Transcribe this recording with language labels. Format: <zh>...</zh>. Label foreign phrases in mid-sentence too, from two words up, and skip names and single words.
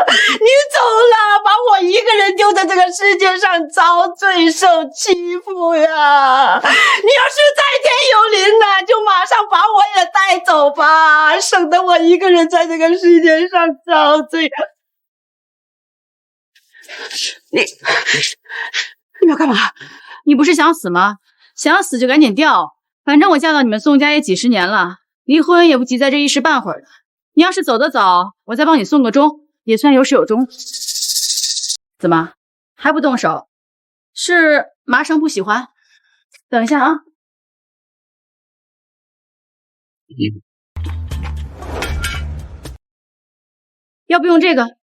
<zh>你走了，把我一個人丟在這個世界上遭罪受欺負呀！你要是在天有靈呢，就馬上把我也帶走吧，省得我一個人在這個世界上遭罪。你要幹嘛？你不是想死嗎？想死就趕緊掉，反正我嫁到你們宋家也幾十年了，離婚也不急在這一時半會兒的。你要是走得早，我再幫你送個終，也算有始有終。怎麼還不動手？是麻生不喜歡？等一下啊。要不用這個？</zh>